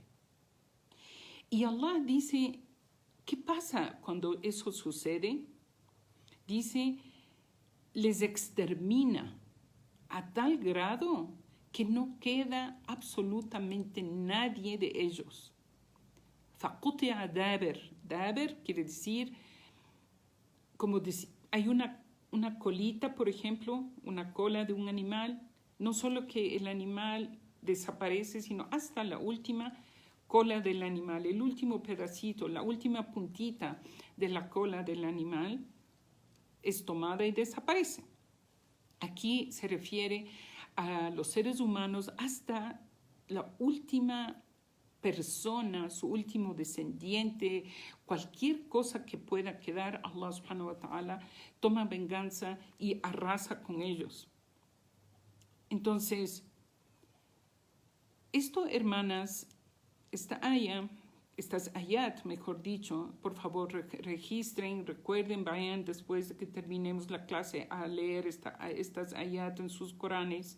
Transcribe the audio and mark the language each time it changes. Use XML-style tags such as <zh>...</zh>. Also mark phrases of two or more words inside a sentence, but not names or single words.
<es>Y Allah dice, ¿qué pasa cuando eso sucede? Dice, les extermina a tal grado que no queda absolutamente nadie de ellos.</es> <ar>فَقُطِعَ دَابِرْ.</ar> <es>Daber quiere decir, como hay una colita, por ejemplo, una cola de un animal, no solo que el animal desaparece, sino hasta la última cola del animal, el último pedacito, la última puntita de la cola del animal es tomada y desaparece. Aquí se refiere a los seres humanos hasta la última persona, su último descendiente, cualquier cosa que pueda quedar,</es> <ar>الله سبحانه وتعالى</ar> <es>toma venganza y arrasa con ellos. Entonces, esto, hermanas, estas ayat, mejor dicho, por favor registren, recuerden, vayan después de que terminemos la clase a leer estas ayat en sus Coranes.</es>